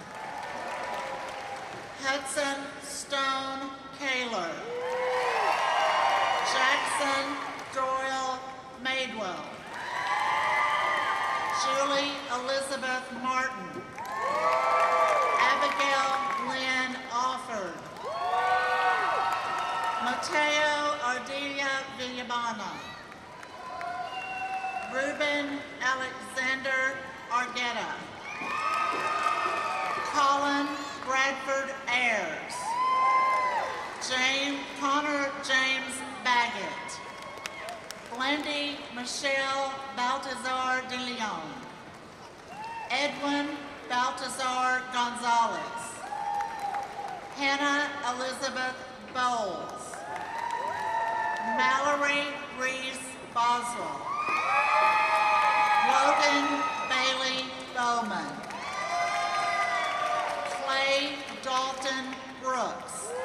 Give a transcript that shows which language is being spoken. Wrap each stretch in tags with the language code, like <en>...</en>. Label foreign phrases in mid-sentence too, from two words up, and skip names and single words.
<en>Hudson Stone Kaler. Jackson Doyle Madewell. Julie Elizabeth Martin. Abigail Lynn Offord. Mateo Ardelia Villabana. Ruben Alexander Argueta. Colin Bradford Ayers. Connor James Baggett. Blendy Michelle Baltazar de Leon. Edwin Baltazar Gonzalez. Hannah Elizabeth Bowles. Mallory Reese Boswell. Logan Bailey Bowman. Clay Dalton Brooks.</en>